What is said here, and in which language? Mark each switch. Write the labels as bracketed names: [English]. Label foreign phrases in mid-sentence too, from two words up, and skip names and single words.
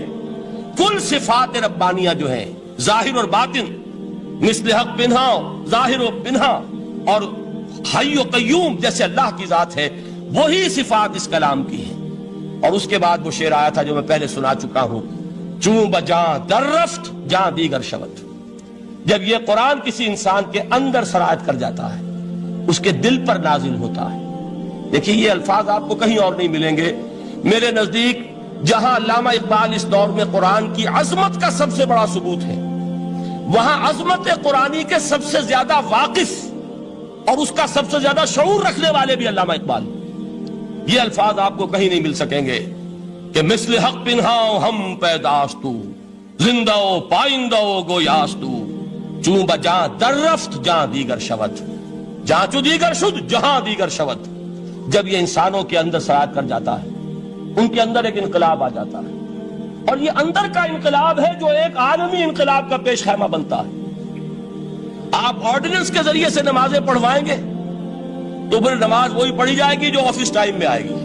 [Urdu] کل صفات ربانیہ جو ہیں ظاہر اور باطن، مثل حق پنہا، ظاہر و پنہا، اور حی و قیوم جیسے اللہ کی ذات ہے، وہی صفات اس کلام کی ہیں. اور اس کے بعد وہ شعر آیا تھا جو میں پہلے سنا چکا ہوں، [Persian] چون بجاں در رفت جاں دیگر شود. [Urdu] جب یہ قرآن کسی انسان کے اندر سرایت کر جاتا ہے، اس کے دل پر نازل ہوتا ہے. دیکھیے یہ الفاظ آپ کو کہیں اور نہیں ملیں گے. میرے نزدیک جہاں علامہ اقبال اس دور میں قرآن کی عظمت کا سب سے بڑا ثبوت ہے، وہاں عظمت قرآنی کے سب سے زیادہ واقف اور اس کا سب سے زیادہ شعور رکھنے والے بھی علامہ اقبال. یہ الفاظ آپ کو کہیں نہیں مل سکیں گے کہ [Persian] مثل حق پنہاؤ ہم پیداستو زندہ پائندہ گویاستو چون بجاں در رفت جہاں دیگر شود. جہاں چو دیگر شد جہاں دیگر شود. [Urdu] جب یہ انسانوں کے اندر سرایت کر جاتا ہے، ان کے اندر ایک انقلاب آ جاتا ہے، اور یہ اندر کا انقلاب ہے جو ایک عالمی انقلاب کا پیش خیمہ بنتا ہے. آپ آرڈیننس کے ذریعے سے نمازیں پڑھوائیں گے تو پھر نماز وہی پڑھی جائے گی جو [English] office time [Urdu] میں آئے گی.